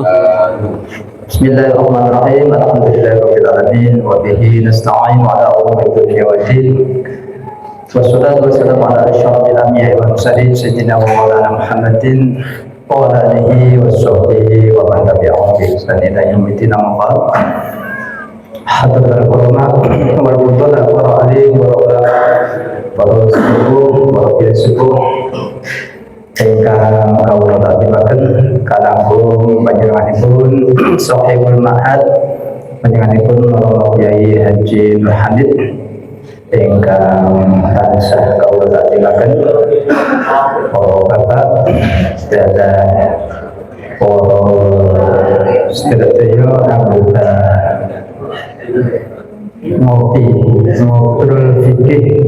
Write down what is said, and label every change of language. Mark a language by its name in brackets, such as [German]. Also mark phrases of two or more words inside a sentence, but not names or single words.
[Arabic] بسم الله الرحمن الرحيم الحمد لله رب العالمين وبه نستعين على أمور الدنيا والدين. والصلاة والسلام على أشرف الأنبياء والمرسلين سيدنا ومولانا محمد وعلى آله وصحبه ومن تبعهم بإحسان إلى يوم أما بعد. حضرة العلماء والفضلاء وآله وعلماء para [Javanese] sepuh, para sepuh ingkang kawula tatibaken kalangkung panjenenganipun [Arabic] صاحب المعهد [Javanese] panjenenganipun Bapak Kyai Haji Nur Hamid ingkang tansah kawula tatibaken para bapak sedaya para sedaya anggota ngobrol fikih